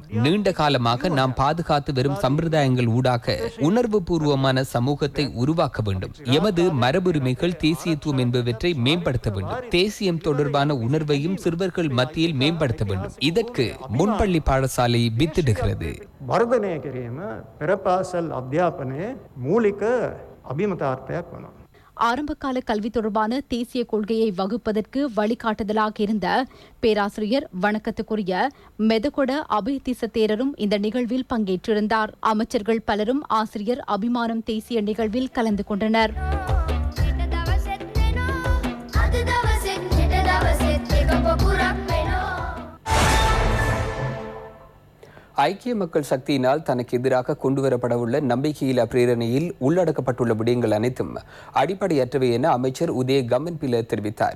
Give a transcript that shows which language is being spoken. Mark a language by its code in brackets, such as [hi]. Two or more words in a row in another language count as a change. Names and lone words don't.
[ta] நீண்ட காலமாக நாம் பாதுகாத்து வரும் சம்பிரதாயங்கள் ஊடாக உணர்வு பூர்வமான சமூகத்தை உருவாக்க வேண்டும். எமது மரபுரிமைகள், தேசியத்துவம் என்பவற்றை மேம்படுத்த வேண்டும். தேசியம் தொடர்பான உணர்வையும் சிறுவர்கள் மத்தியில் மேம்படுத்த வேண்டும். இதற்கு முன்பள்ளி பாடசாலை வித்திடுகிறது. [si] වර්ධනය කිරීම පෙරපාසල් අධ්‍යාපනයේ මූලික අභිමතාර්ථයක් වෙනවා. [ta] ஆரம்பகால கல்வி தொடர்பான தேசிய கொள்கையை வகுப்பதற்கு வழிகாட்டுதலாக இருந்த பேராசிரியர் வணக்கத்துக்குரிய மெதகொட அபயதிச தேரரும் இந்த நிகழ்வில் பங்கேற்றிருந்தார். அமைச்சர்கள் பலரும் ஆசிரியர் அபிமானம் தேசிய நிகழ்வில் கலந்து கொண்டனர். ஐக்கிய மக்கள் சக்தியினால் தனக்கு எதிராக கொண்டுவரப்படவுள்ள நம்பிக்கையில்லா பிரேரணையில் உள்ளடக்கப்பட்டுள்ள விடயங்கள் அனைத்தும் அடிப்படையற்றவை என அமைச்சர் உதய கம்மன்பில தெரிவித்தார்.